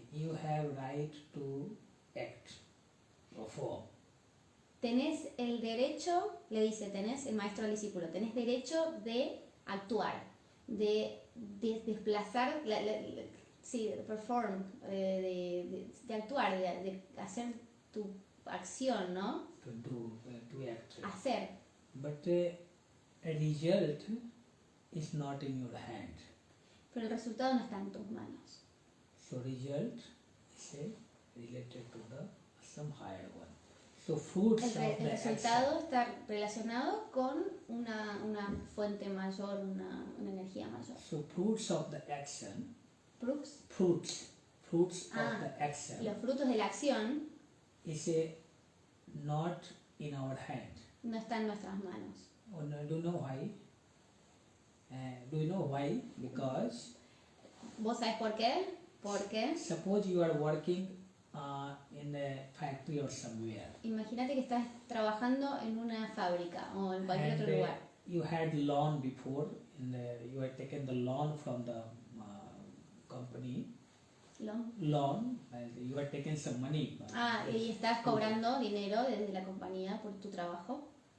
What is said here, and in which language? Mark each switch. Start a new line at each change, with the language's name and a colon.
English: You have right to act, perform.
Spanish: Tenés el derecho, le dice, el maestro al discípulo, tenés derecho de actuar, de desplazar, perform, de actuar, de hacer tu acción, ¿no?
English: To act.
Spanish: Hacer.
English: But a result is not in your hand.
Spanish: Pero el resultado no está en tus manos.
English: So result is related to some higher one. So fruits of the
Spanish: El resultado
English: action.
Spanish: está relacionado con una fuente mayor, una energía mayor.
English: So fruits of the action. Fruits. fruits of the action
Spanish: los frutos de la acción
English: is not in our hand.
Spanish: no están en nuestras manos.
English: Oh, no, do you know why? Do you know why? Because
Spanish: ¿Vos sabés por qué? Porque
English: suppose you are working in a factory or somewhere,
Spanish: imagínate que estás trabajando en una fábrica o en cualquier
English: and
Spanish: otro lugar.
English: you had loan before, you had taken the loan from the company, loan, and you had taken some money.
Spanish: Y estás cobrando dinero desde la compañía por tu trabajo,